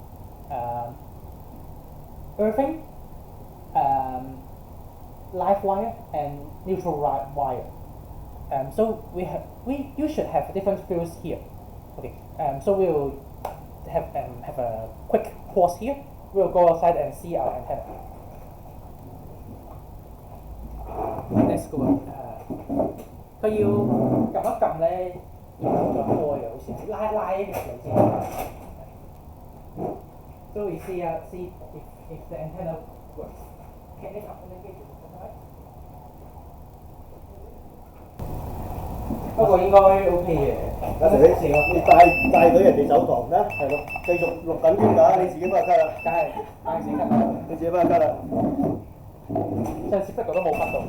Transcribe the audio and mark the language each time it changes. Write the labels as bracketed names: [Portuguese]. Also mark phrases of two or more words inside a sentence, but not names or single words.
[English] Earthing, live wire, and neutral wire. So you should have different fields here. Okay. So we'll have a quick pause here. We'll go outside and see our antenna. Let's go. [Cantonese] 佢要撳一撳咧，然後再開嘅，好似拉嚟先。 [English] So we see if the antenna works. Can they communicate with each other? [Cantonese] 不過應該 OK 嘅。有時你帶隊人哋走堂啦，係咯，繼續錄緊添㗎，你自己翻去 cut 啦，梗係自己 cut 啦，你自己翻去 cut 啦。上次不過都冇 cut 到，